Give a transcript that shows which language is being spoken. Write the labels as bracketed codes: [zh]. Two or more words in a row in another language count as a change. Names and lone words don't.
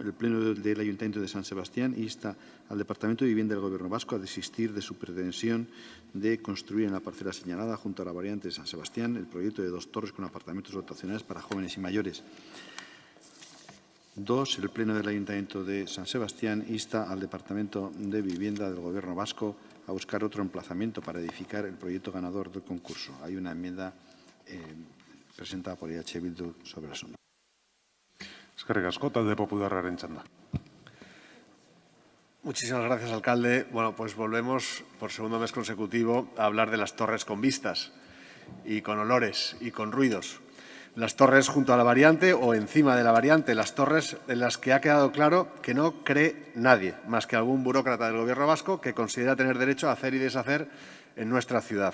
[es] El Pleno del Ayuntamiento de San Sebastián insta al Departamento de Vivienda del Gobierno vasco a desistir de su pretensión de construir en la parcela señalada junto a la variante de San Sebastián el proyecto de 2 torres con apartamentos dotacionales para jóvenes y mayores. 2. El Pleno del Ayuntamiento de San Sebastián insta al Departamento de Vivienda del Gobierno vasco a buscar otro emplazamiento para edificar el proyecto ganador del concurso. Hay una enmienda presentada por EH Bildu sobre el asunto. [eu] Eskerrik asko, talde popularraren txanda. [es] Muchísimas gracias, alcalde. Bueno, pues volvemos por segundo mes consecutivo a hablar de las torres con vistas y con olores y con ruidos. Las torres junto a la variante o encima de la variante, las torres en las que ha quedado claro que no cree nadie, más que algún burócrata del Gobierno vasco que considera tener derecho a hacer y deshacer en nuestra ciudad.